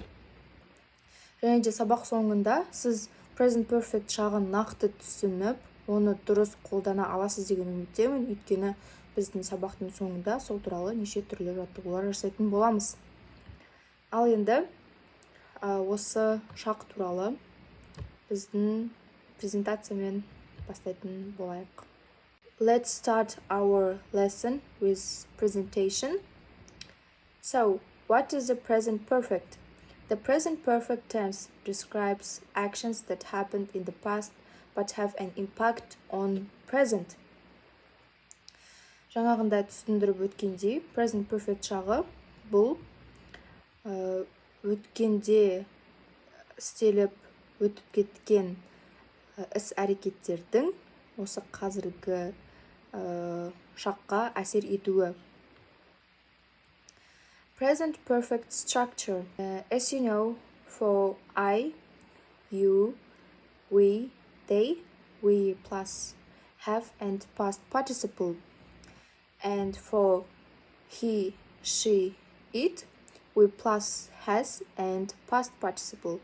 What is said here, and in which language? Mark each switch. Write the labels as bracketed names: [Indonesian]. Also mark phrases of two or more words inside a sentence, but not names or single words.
[Kazakh] Және де сабақ соңында сіз [English] present perfect [Kazakh] шағын нақты түсініп, оны дұрыс қолдана аласыз деген үміттемін, өйткені біздің сабақтың соңында сол туралы неше түрлі жаттығулар жасайтын боламыз. Ал енді осы шақ туралы біздің презентациямен бастайтын болайық. [English] Let's start our lesson with presentation. So, what is the present perfect? The present perfect tense describes actions that happened in the past but have an impact on present. [Kazakh] Жаңағында түсіндіріп өткендей, [English] present perfect [Kazakh] шағы бұл өткенде істеліп өтіп кеткен іс-әрекеттердің осы қазіргі шаққа әсер етуі. [English] Present perfect structure. As you know, for I, you, we, they, we plus have and past participle. And for he, she, it, we plus has and past participle.